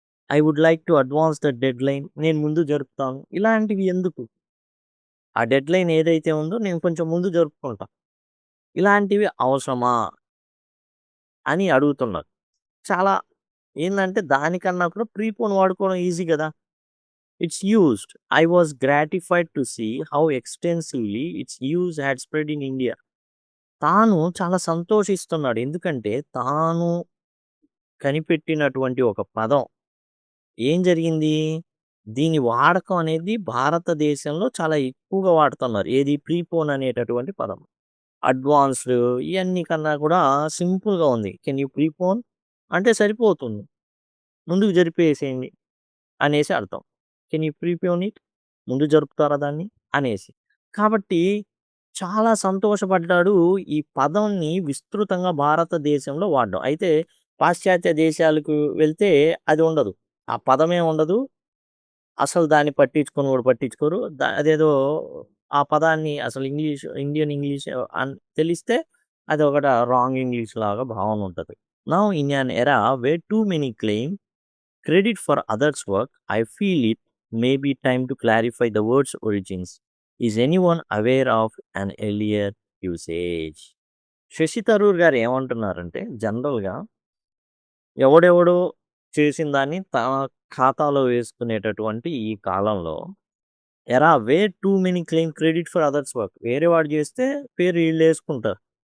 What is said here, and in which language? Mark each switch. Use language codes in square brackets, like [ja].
[en] I would like to advance the deadline [te] నేను ముందు జరుపుతాను. ఇలాంటివి ఎందుకు? ఆ డెడ్‌లైన్ ఏదైతే ఉందో నేను కొంచెం ముందు జరుపుకుంటా. ఇలాంటివి అవసరమా? అని అడుగుతున్నారు. చాలా ఏందంటే దానికన్నా కూడా ప్రీపోన్ వాడుకోవడం ఈజీ గదా! [en] It's used. I was gratified to see how extensively its use had spread in India. [te] తాను చాలా సంతోషిస్తున్నాడు. ఎందుకంటే తాను కనిపెట్టినటువంటి ఒక పదం ఏం జరిగింది? దీని వాడకం అనేది భారతదేశంలో చాలా ఎక్కువగా వాడుతున్నారు. ఏది ప్రీపోన్ అనేటటువంటి పదం. అడ్వాన్స్‌డ్ ఇయన్నీ కన్నా కూడా సింపుల్‌గా ఉంది. [en] can you prepone [te] అంటే సరిపోతుంది. ముందుకు జరిపేసేయండి అనేసి అర్థం. [en] can you prepone it [te] ముందు జరుపుతారా దాన్ని? అనేసి. కాబట్టి చాలా సంతోషపడ్డాడు. ఈ పదంని విస్తృతంగా భారతదేశంలో వాడడం. అయితే పాశ్చాత్య దేశాలకు వెళ్తే అది ఉండదు. ఆ పదమే ఉండదు. అసలు దాన్ని పట్టించుకొని కూడా పట్టించుకోరు. అదేదో ఆ పదాన్ని అసలు ఇండియన్ ఇంగ్లీష్ తెలిస్తే అదొకట రాంగ్ ఇంగ్లీష్ లాగా భావన ఉంటది. [en] Now in an era where too many claim credit for others' work, I feel it may be time to clarify the word's origins. Is anyone aware of an earlier usage? [te] Shashi Tharoor గారు ఏమంటున్నారంటే జనరల్‌గా ఎవడెవడో చేసిన దాన్ని తన ఖాతాలో వేసుకునేటటువంటి ఈ కాలంలో [en] where too many claim credit for others work [te] వేరే వాడు చేస్తే పేరు వీళ్ళేసుకుంటారు.